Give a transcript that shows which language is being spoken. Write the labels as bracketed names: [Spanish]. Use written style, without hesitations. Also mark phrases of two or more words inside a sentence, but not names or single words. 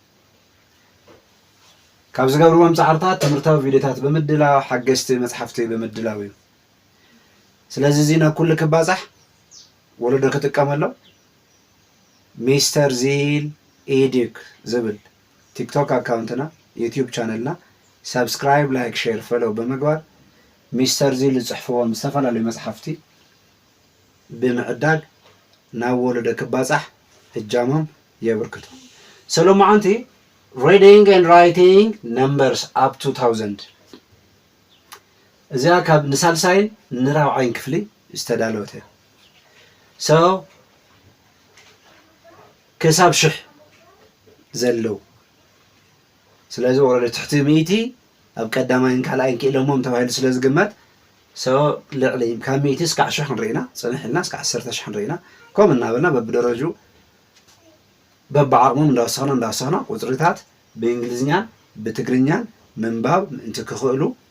[Tigrinya] ካብ ዝገብርዎም ፃዕርታት ትምህርታዊ ቪድዮታት ብምድላው ሓገዝቲ መፅሓፍቲ ብምድላው እዩ ስለዚ እዚ ነኩሉ ክባፃሕ ወለዶ ክጥቀመሎ ሚስተር ዚል ኤዱክ ዝብል ቲክቶክ አካውንትና ዩቲዩብ ቻነልና [English] subscribe like share follow [Tigrinya] በመግባር ሚስተር ዚል ዝፅሕፍዎም ዝተፈላለዩ መፅሓፍቲ ብምዕዳግ ናብ ወለዶ ክባፃሕ እጃሞም የብርክቱ ሰሎማዓንቲ [English] reading and writing numbers up to 1000 [Tigrinya] እዚኣ ካብ ንሳልሳይን ንራብዓይን ክፍሊ ዝተዳለወት እያ so ክሳብ ሽሕ ዘለው ስለዚ ወረደ ትሕቲ ሚእቲ ኣብ ቀዳማይን ካልኣይን ክኢሎሞም ተባሂሉ ስለ ዝግመት ሰው ልዕሊ ካብ ሚእቲ እስካዕ ሽሕ ንሪኢና ፅንሕልና እስካዕ 10,000 ንሪኢና ከምኡ እናበልና በብደረጁ በብዓቕሞም እንዳወሰኽና ቁፅሪታት ብእንግሊዝኛን ብትግርኛን ምንባብ ምእንቲ ክኽእሉ